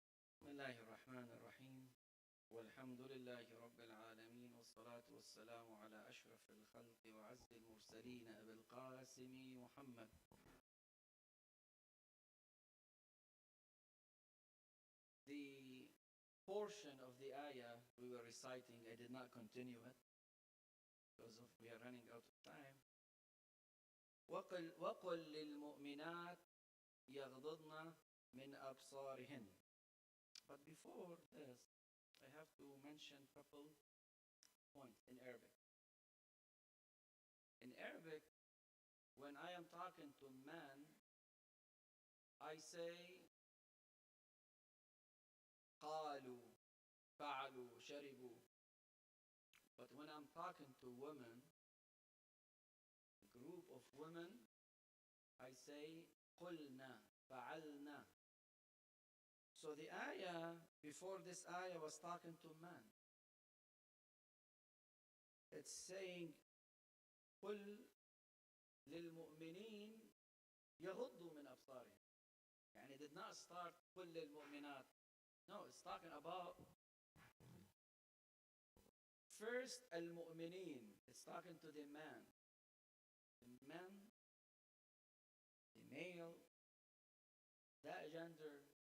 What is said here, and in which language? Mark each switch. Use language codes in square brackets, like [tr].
[ar] بسم الله الرحمن الرحيم والحمد لله رب العالمين والصلاة والسلام على أشرف الخلق وعز المرسلين أبي القاسم محمد. [en] The portion of the ayah we were reciting, I did not continue it because we are running out of time. [ar] وقل للمؤمنات يغضضن من أبصارهن. [en] But before this, I have to mention a couple points in Arabic. In Arabic, when I am talking to men, I say [ar] قالوا, فعلوا, شربوا. [en] But when I'm talking to women, a group of women, I say [ar] قلنا, فعلنا. [en] So the ayah, before this ayah was talking to man. It's saying, [ar] قل للمؤمنين يغضوا من أبصارهم. يعني [en] it did not start [ar] قل للمؤمنات. [en] No, it's talking about first المؤمنين. It's talking to the man. The man, the male, that gender.